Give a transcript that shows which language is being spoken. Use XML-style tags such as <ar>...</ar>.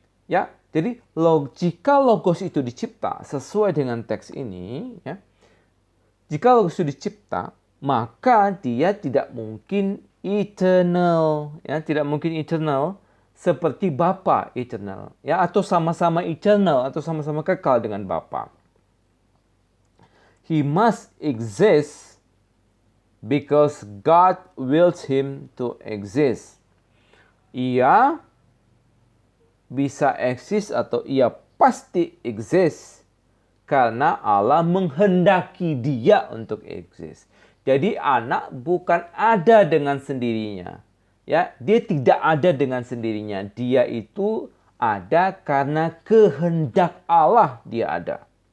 <id>Ya, jadi jika logos itu dicipta sesuai dengan teks ini ya. Jika logos itu dicipta, maka dia tidak mungkin eternal, ya, tidak mungkin eternal seperti Bapa eternal, ya, atau sama-sama eternal atau sama-sama kekal dengan Bapa.</id> <en>He must exist because God wills him to exist.</en> <id>Ia bisa eksis atau ia pasti exist karena Allah menghendaki dia untuk eksis. Jadi anak bukan ada dengan sendirinya. Ya, dia tidak ada dengan sendirinya. Dia itu ada karena kehendak Allah dia ada.</id>